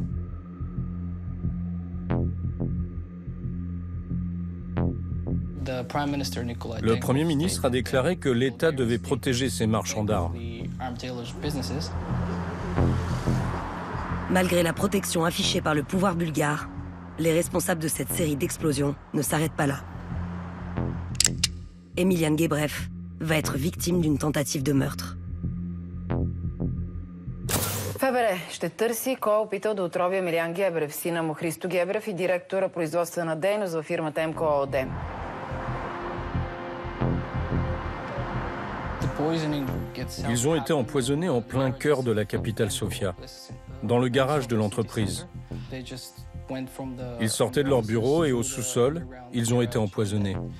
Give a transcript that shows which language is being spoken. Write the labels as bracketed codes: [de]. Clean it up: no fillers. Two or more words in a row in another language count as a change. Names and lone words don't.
[fr] Le Premier ministre a déclaré que l'État devait protéger ses marchands d'armes. Malgré la protection affichée par le pouvoir bulgare, les responsables de cette série d'explosions ne s'arrêtent pas là. Emilian Gebrev va être victime d'une tentative de meurtre. [bg] ФБР ще търси кой е опитал да отрови Емилиан Гебрев, сина му Христо Гебрев и директора производствена дейност във фирмата МКО ООД. [fr] Ils ont été empoisonnés en plein cœur de la capitale Sofia, dans le garage de l'entreprise. Ils sortaient de leur bureau et au sous-sol, ils ont été empoisonnés.